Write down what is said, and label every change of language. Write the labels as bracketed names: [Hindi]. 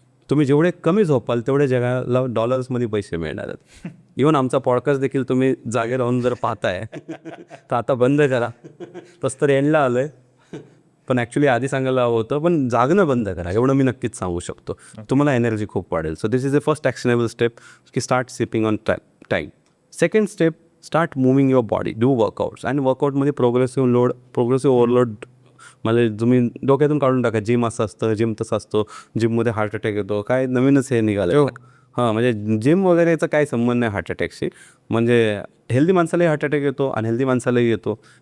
[Marathi] तुम्ही जेवढे कमी झोपाल तेवढे जगाला डॉलर्समध्ये पैसे मिळणार आहेत. इव्हन आमचा पॉडकास्ट देखील तुम्ही जागे राहून जर पाहताय तर आता बंद करा. तसं तर एंडला आलं आहे, पण ॲक्च्युली आधी सांगायला हवं होतं, पण जागणं बंद करा एवढं मी नक्कीच सांगू शकतो. तुम्हाला एनर्जी खूप वाढेल. [English] So this is the first actionable step की start sipping on time. Second step, start moving your body, do workouts. [Marathi] आणि वर्कआउटमध्ये प्रोग्रेसिव्ह ओव्हरलोड मला तुम्ही डोक्यातून काढून टाका. जिम असं असतं, जिम तसं असतो, जिममध्ये हार्ट अटॅक येतो, काय नवीनच हे निघालं. हां, म्हणजे जिम वगैरेचा काही संबंध नाही हार्ट अटॅकशी. म्हणजे हेल्दी माणसालाही हार्ट अटॅक येतो, अनहेल्दी माणसालाही येतो.